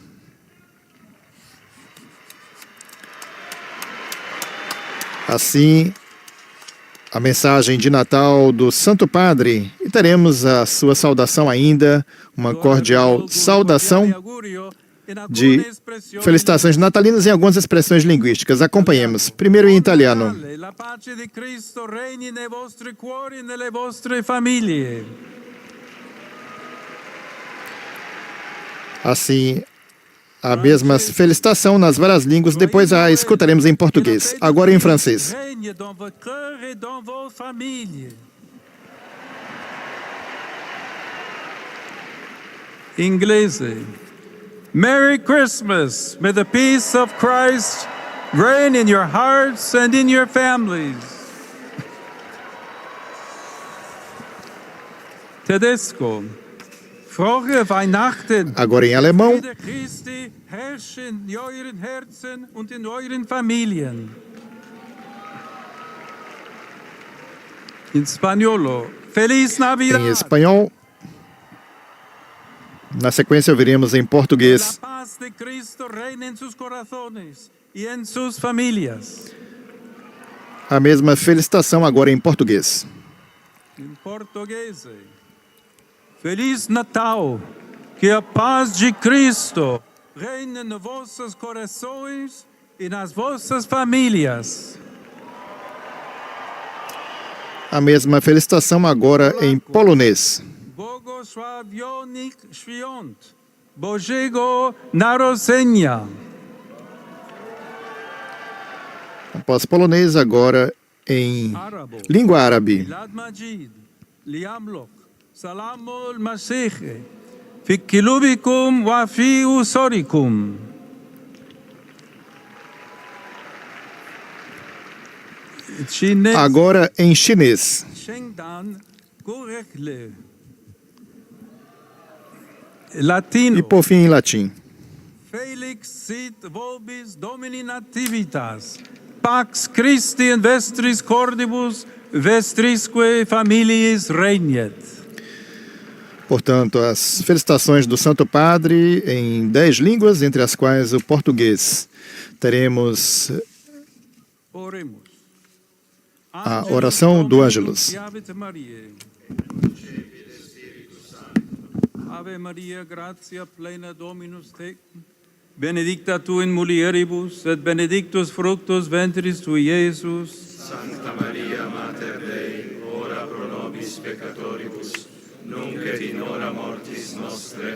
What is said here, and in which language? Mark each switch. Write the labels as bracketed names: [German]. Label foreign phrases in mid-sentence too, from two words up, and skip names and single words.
[Portuguese] Assim, a mensagem de Natal do Santo Padre, e teremos a sua saudação ainda, uma cordial saudação de felicitações natalinas em algumas expressões linguísticas. Acompanhemos. Primeiro em italiano. [Italian] La pace di Cristo regni nei vostri cuori e nelle vostre famiglie. [Portuguese] Assim, a mesma felicitação nas várias línguas, depois a escutaremos em português. Agora em francês. [Italian] Inglese. [English] Merry Christmas. May the peace of Christ reign in your hearts and in your families. [Italian] Tedesco. [German] Frohe Weihnachten. [Portuguese] Agora em alemão. [German] Friede Christi herrsche in euren Herzen und in euren Familien. [Italian] In Spaniolo. [Spanish] Feliz Navidad. [Portuguese] Em espanhol. Na sequência, ouviremos em português. [Spanish] La paz de Cristo reina en sus corazones y en sus familias. [Portuguese] A mesma felicitação agora em português. Em português. Feliz Natal. Que a paz de Cristo reine nos vossos corações e nas vossas famílias. A mesma felicitação agora em polonês. [Polish] Błogosławionych świąt Bożego Narodzenia. [Portuguese] Após polonês, agora em língua árabe. [Arabic] ميلاد مجيد، ليملك سلام المسيح في قلوبكم وفي أسركم. [Portuguese] Agora em chinês. [Italian] Latino. [Portuguese] E por fim em latim. [Latin] Felix sit vobis Domini nativitas. Pax Christi in vestris cordibus, vestrisque familiis regnet. [Portuguese] Portanto, as felicitações do Santo Padre em 10 línguas, entre as quais o português. Teremos a oração do Ângelus. [Latin] Ave Maria, gratia plena Dominus tecum, benedicta tu in mulieribus, et benedictus fructus ventris tui, Iesus. Sancta Maria, Mater Dei, ora pro nobis peccatoribus, nunc et in hora mortis nostre.